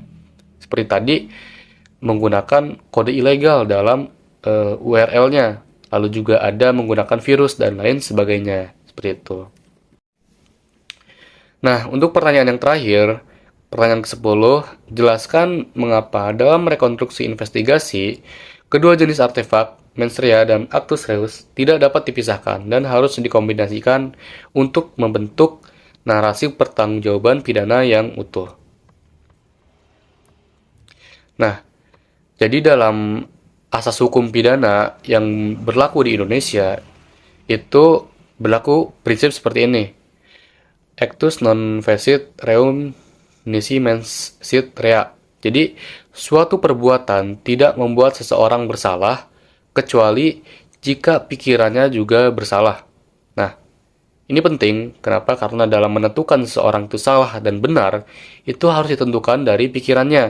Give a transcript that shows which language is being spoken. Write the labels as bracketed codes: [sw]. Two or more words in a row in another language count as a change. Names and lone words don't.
[id] Seperti tadi, menggunakan kode ilegal dalam URL-nya, lalu juga ada menggunakan virus dan lain sebagainya, seperti itu. Nah, untuk pertanyaan yang terakhir, pertanyaan ke-10, jelaskan mengapa dalam rekonstruksi investigasi, kedua jenis artefak, [la] mens rea dan actus reus, [id] tidak dapat dipisahkan dan harus dikombinasikan untuk membentuk narasi pertanggungjawaban pidana yang utuh. Nah, jadi dalam asas hukum pidana yang berlaku di Indonesia, itu berlaku prinsip seperti ini. [la] Actus non facit reum nisi mens sit rea. [id] Jadi, suatu perbuatan tidak membuat seseorang bersalah, kecuali jika pikirannya juga bersalah. Nah, ini penting. Kenapa? Karena dalam menentukan seseorang itu salah dan benar, itu harus ditentukan dari pikirannya.